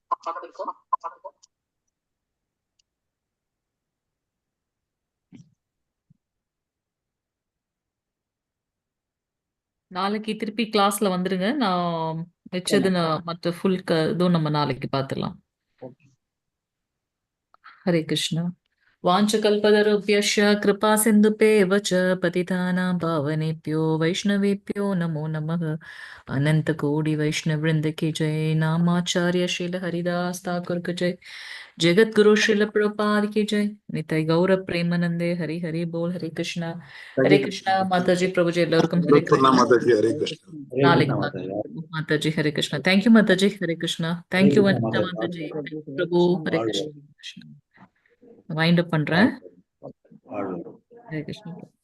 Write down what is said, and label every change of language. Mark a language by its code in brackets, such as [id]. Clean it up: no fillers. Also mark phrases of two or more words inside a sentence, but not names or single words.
[ta] நாளைக்கு திருப்பி கிளாஸ்ல வந்துருங்க. நான் வச்சது மற்ற ஃபுல் இதுவும் நம்ம நாளைக்கு பார்த்துடலாம். ஹரே கிருஷ்ணா. [sa] वाञ्छकल्पतरुभ्यश्च कृपा सिन्धुभ्येव च पतितानां पावनेभ्यो वैष्णवेभ्यो नमो नमः। [hi] अनन्तकोटि वैष्णववृन्द की जय। नामाचार्य श्रील हरिदास ठाकुर की जय। जगद्गुरु श्रील प्रभुपाद की जय। [bn] নিতাই গৌর প্রেমানন্দে হরি হরি বোল। [ta] ஹரே கிருஷ்ணா. ஹரே கிருஷ்ணா மாதாஜி. பிரபுஜி எல்லாருக்கும் ஹரே கிருஷ்ணா. நாளைக்கு மாதாஜி. ஹரே கிருஷ்ணா. தேங்க்யூ மாதாஜி. ஹரே கிருஷ்ணா. தேங்க்யூ வனிதா மாதாஜி. பிரபு. ஹரே கிருஷ்ணா. [en] wind up [ta] பண்றேன். ஹரே கிருஷ்ணா.